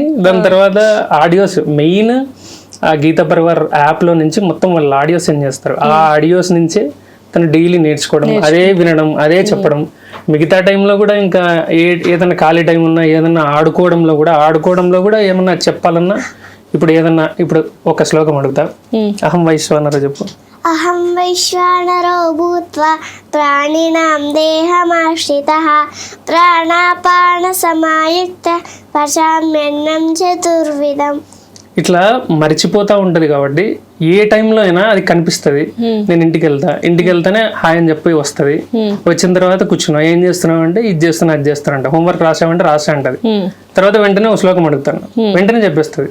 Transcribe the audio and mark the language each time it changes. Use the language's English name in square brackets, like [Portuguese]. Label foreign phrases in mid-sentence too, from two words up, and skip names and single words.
[Telugu] దాని తర్వాత ఆడియోస్, మెయిన్ ఆ గీతా పరివార్ యాప్ లో నుంచి మొత్తం వాళ్ళు ఆడియోస్ సెండ్ చేస్తారు. ఆ ఆడియోస్ నుంచే తను డైలీ నేర్చుకోవడం, అదే వినడం, అదే చెప్పడం. మిగతా టైంలో కూడా ఇంకా ఏదైనా ఖాళీ టైం ఉన్నా, ఏదన్నా ఆడుకోవడంలో కూడా ఏమన్నా చెప్పాలన్నా, ఇప్పుడు ఏదన్నా ఇప్పుడు ఒక శ్లోకం అడుగుతా, [Sanskrit] అహం వైశ్వానరో [Telugu] చెప్పు. [Sanskrit] అహం వైశ్వానరో భూత్వా ప్రాణినాం దేహమాశ్రితః ప్రాణాపాన సమాయుక్త పచామ్యన్నం చతుర్విధం. [Telugu] ఇట్లా మర్చిపోతా ఉంటది కాబట్టి ఏ టైంలో అయినా అది కనిపిస్తుంది. నేను ఇంటికి వెళ్తానే హాయ్ అని చెప్పి వస్తుంది. వచ్చిన తర్వాత కూర్చున్నా, ఏం చేస్తున్నావు అంటే ఇది చేస్తున్నా, అది చేస్తానంట. హోంవర్క్ రాసావంటే రాసా అంటది. తర్వాత వెంటనే ఒక శ్లోకం అడుగుతాను, వెంటనే చెప్పేస్తుంది.